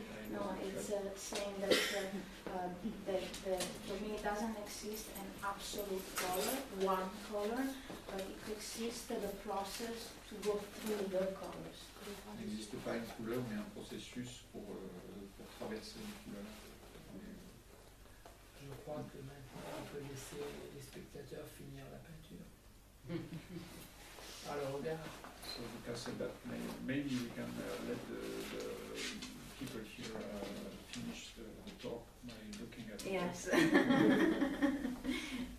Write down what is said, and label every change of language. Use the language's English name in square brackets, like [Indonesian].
[English] No, it's saying that for me it doesn't exist an absolute color, one color, but it exists the process to go through the colors. [French] Il n'existe pas une couleur, mais un processus pour traverser une couleur. Je crois que maintenant on peut laisser les spectateurs finir la peinture. Alors regarde. [English] So we can say that maybe we can let the people here finish the talk by looking at it.